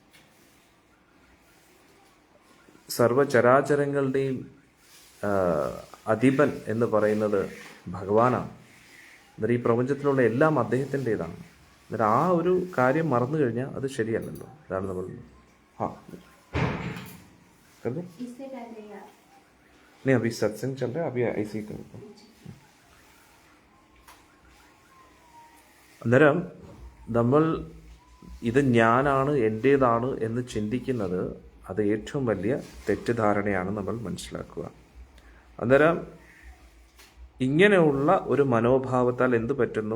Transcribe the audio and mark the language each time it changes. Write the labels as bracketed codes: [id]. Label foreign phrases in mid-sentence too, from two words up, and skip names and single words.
[ml] സർവചരാചരങ്ങളുടെയും അധിപൻ എന്ന് പറയുന്നത് ഭഗവാനാണ്. അന്നേരം ഈ പ്രപഞ്ചത്തിലുള്ള എല്ലാം അദ്ദേഹത്തിൻ്റെതാണ്. അന്നേരം ആ ഒരു കാര്യം മറന്നു കഴിഞ്ഞാൽ അത് ശരിയല്ലല്ലോ. അതാണ് നമ്മൾ [hi] नहीं अभी सत्संग चल रहा है, अभी ऐसे ही करो. [ml] അന്നേരം നമ്മൾ ഇത് ഞാനാണ്, എൻ്റേതാണ് എന്ന് ചിന്തിക്കുന്നത് അത് ഏറ്റവും വലിയ തെറ്റിദ്ധാരണയാണ് നമ്മൾ മനസ്സിലാക്കുക. അന്നേരം ഇങ്ങനെയുള്ള ഒരു മനോഭാവത്താൽ എന്തു പറ്റുന്നു?